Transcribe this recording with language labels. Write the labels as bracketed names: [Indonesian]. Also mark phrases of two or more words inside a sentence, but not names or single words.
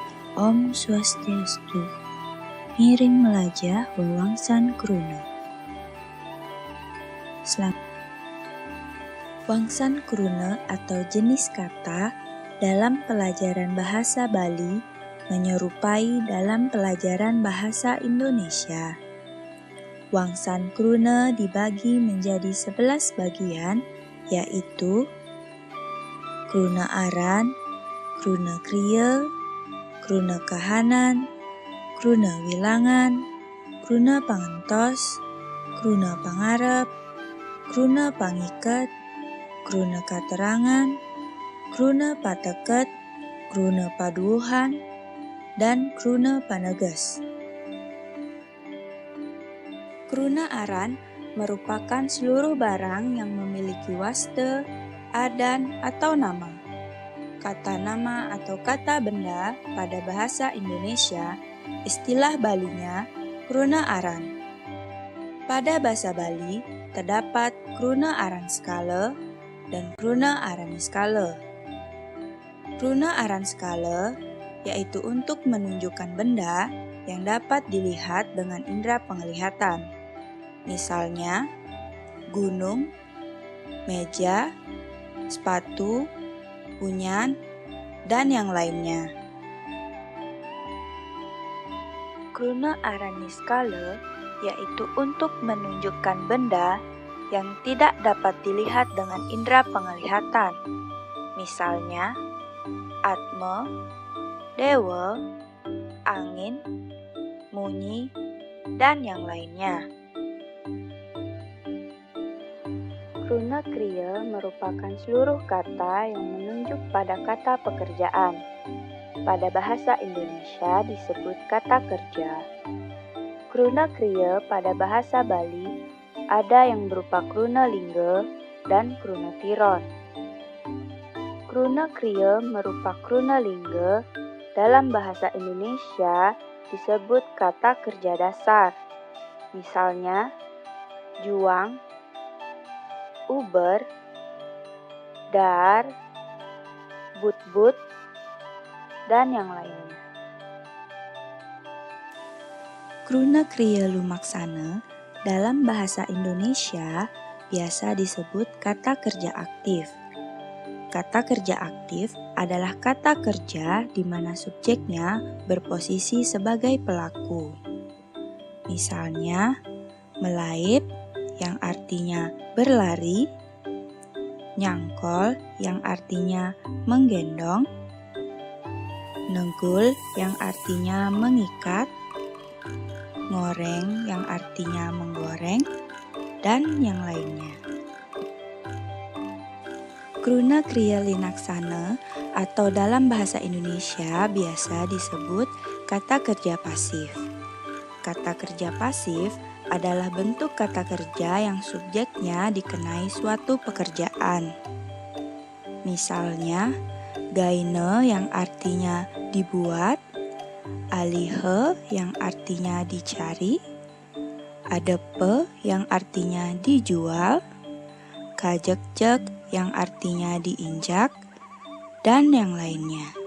[Balinese] Om Swastiastu. Miring melajah wewangsan kruna. Wangsan kruna [Indonesian] atau jenis kata dalam pelajaran bahasa Bali menyerupai dalam pelajaran bahasa Indonesia. [Balinese] Wangsan kruna [Indonesian] dibagi menjadi 11 bagian, yaitu [Balinese] kruna aran, kruna kriya, kruna kahanan, kruna wilangan, kruna pangentos, kruna pangarep, kruna pangiket, kruna katerangan, kruna pateket, kruna paduuhan, [Indonesian] dan [Balinese] kruna paneges. Kruna aran [Indonesian] merupakan seluruh barang yang memiliki [Balinese] waste, adan, [Indonesian] atau nama. Kata nama atau kata benda pada bahasa Indonesia, istilah Balinya [Balinese] kruna aran. [Indonesian] Pada bahasa Bali, terdapat [Balinese] kruna aran skala [Indonesian] dan [Balinese] kruna aran niskala. Kruna aran skala [Indonesian] yaitu untuk menunjukkan benda yang dapat dilihat dengan indera penglihatan. Misalnya, gunung, meja, sepatu, punyan, dan yang lainnya. [Balinese] Kruna aran niskala [Indonesian] yaitu untuk menunjukkan benda yang tidak dapat dilihat dengan indera penglihatan. Misalnya, atma, dewa, angin, munyi, dan yang lainnya. [Balinese] Kruna kriya [Indonesian] merupakan seluruh kata yang menunjuk pada kata pekerjaan. Pada bahasa Indonesia disebut kata kerja. [Balinese] Kruna kriya [Indonesian] pada bahasa Bali ada yang berupa [Balinese] kruna lingga [Indonesian] dan [Balinese] kruna tiron. Kruna kriya [Indonesian] merupakan [Balinese] kruna lingga [Indonesian] dalam bahasa Indonesia disebut kata kerja dasar. Misalnya, juang, uber, dar, but-but, dan yang lainnya. [Balinese] Kruna kriya lumaksana [Indonesian] dalam bahasa Indonesia biasa disebut kata kerja aktif. Kata kerja aktif adalah kata kerja di mana subjeknya berposisi sebagai pelaku. Misalnya, melaip yang artinya berlari, nyangkol yang artinya menggendong, nenggul yang artinya mengikat, ngoreng yang artinya menggoreng, dan yang lainnya. [Balinese] Kruna kriya linaksana [Indonesian] atau dalam bahasa Indonesia biasa disebut kata kerja pasif. Kata kerja pasif adalah bentuk kata kerja yang subjeknya dikenai suatu pekerjaan. Misalnya, gaine yang artinya dibuat, alihe yang artinya dicari, adepe yang artinya dijual, kajek-jek yang artinya diinjak, dan yang lainnya.